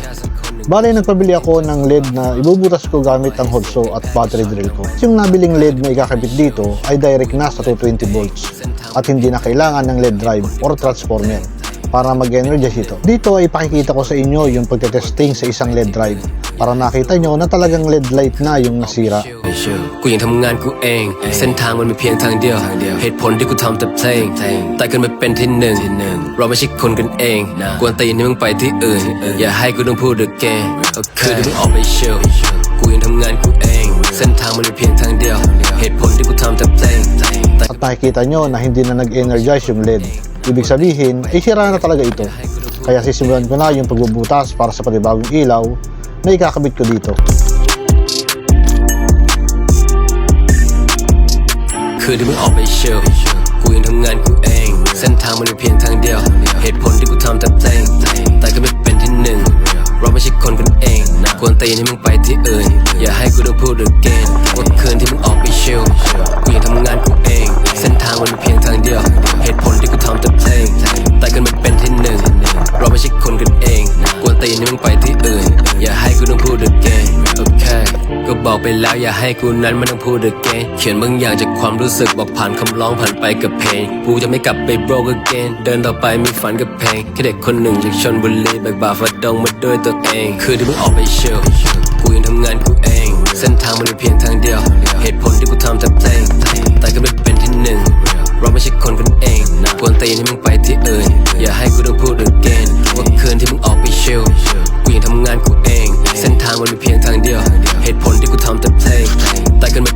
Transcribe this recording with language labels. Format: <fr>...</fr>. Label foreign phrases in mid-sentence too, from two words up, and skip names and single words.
<tl>Bale, nagpabili ako ng LED na ibubutas ko gamit ang</tl> <en>hot saw</en> <tl>at</tl> <en>battery drill</en> <tl>ko. Yung nabiling LED na ikakabit dito ay direct na sa 220 volts at hindi na kailangan ng</tl> <en>LED drive or transformer</en> <tl>para mag-energize ito. Dito ay pakikita ko sa inyo yung pagtetesting sa isang</tl> <en>LED drive</en> <tl>para nakita nyo na talagang</tl> <en>LED light</en> <tl>na yung nasira.</tl> <th>กูยังทำงานกูเองเส้นทางมันมีเพียงทางเดียวเหตุผลที่กูทำแต่เพลงแต่กันไม่เป็นที่หนึ่งเราไม่ใช่คนกันเองกวนตีนให้มึงไปที่อื่นอย่าให้กูต้องพูด again คือที่มึงออกไปเชลกูยังทำงานกูเองเส้นทางมันมีเพียงทางเดียวเหตุผลที่กูทำแต่เพลง</th> <tl>At nakikita nyo na hindi na nag-energize yung LED. Ibig sabihin, ay sira na talaga ito. Kaya sisimulan ko na yung pagbubutas para sa panibagong ilaw na ikakabit ko dito.</tl> <th>คือที่มึงออกไปเชลกูยังทำงานกูเองเส้นทางมันมีเพียงทางเดียวเหตุผลที่กูทำแต่เพลงแต่ก็ไม่เป็นที่หนึ่งเราไม่ใช่คนกันเองกวนตีนให้มึงไปที่อื่นอย่าให้กูต้องพูด again ว่าคืนที่มึงออกไปเชลกูยังทำงานกูเองเส้นทางมันมีเพียงทางเดียวเหตุผลที่กูทำแต่เพลงแต่ก็ไม่เป็นที่หนึ่งเราไม่ใช่คนกันเองก วนตีนให้มึงไปที่อื่นอย่าให้กูต้องพูด again โอเคก็บอกไปแล้วอย่าให้กูนั้นไม่ต้องพูด again เขียนบางอย่างจากความรู้สึกบอกผ่านคำร้องผ่านไปกับเพลงกูจะไม่กลับไป</th> <en>broke again</en> <th>เดินต่อไปมีฝันกับเพลงแค่เด็กคนหนึ่งจากชลบุรี แบกบ่าฝ่าดงมาด้วยตัวเองคือที่มึงออกไปเชลกูยังทำงานกูเองเส้นทางมันมีเพียงทางเดียวเหตุผลที่กูทำแต่เพลงแต่ก็ไม่เป็นที่หนึ่งเราไม่ใช่คนกันเองกวนตีนให้มึงไป ที่อื่นอย่าให้กูต้องพูด again ว่าคืนที่มึงออกไปเชลกูยังทำงานกูเองเส้นทางมันมีเพียงทางเดียวเหตุผลที่กูทำแต่เพลงแต่ก็ไม่</th>